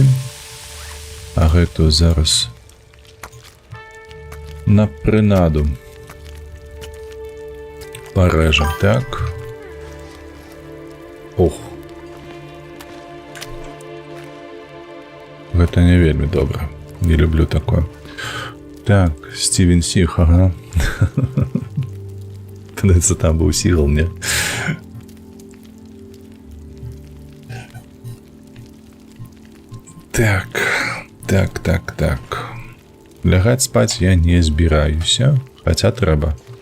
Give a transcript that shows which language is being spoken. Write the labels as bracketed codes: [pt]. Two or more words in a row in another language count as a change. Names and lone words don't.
[be] А гэту зараз на прынаду парэжам, так. Ох. Гэта не вельмі добра. Не люблю такое. Так, Стивен Сих, ага. Кажется, там быў Сігал, не? Так. Лягаць спаць я не збіраюся, хаця трэба.